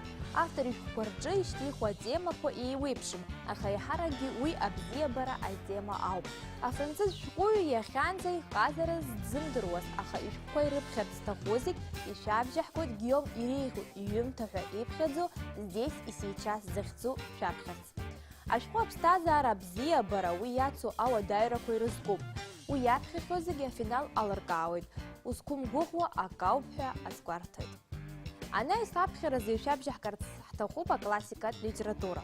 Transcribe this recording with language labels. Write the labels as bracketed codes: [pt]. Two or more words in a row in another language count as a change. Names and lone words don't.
[ab] Автор ишәҟәқәа рҿы ишьҭихуа атемақәа еиуеиԥшым, аха еиҳаракгьы уи абзиабара атема ауп. Афранцыз шәҟәыҩҩы иахьанӡа иҟазараз дзымдыруаз, аха ишәҟәқәа ирыԥхьарц зҭаху зегь ишәабжьаҳкуеит Гиом иреиӷьу иҩымҭа ҳәа иԥхьаӡо здесь и сейчас захьӡу шәаԥхьарц. Ашәҟәы аԥсҭазаара абзиабара уи иацу ауадаҩрақәа ирызкуп. Уи иаԥхьахьоу зегьы афинал алыркаауеит. Узқәымгәыӷуа ак ауп ҳәа азгәарҭоит. Анаҩс аԥхьаразы ишәабжьаҳкырц ҳҭахуп аклассикатә литература.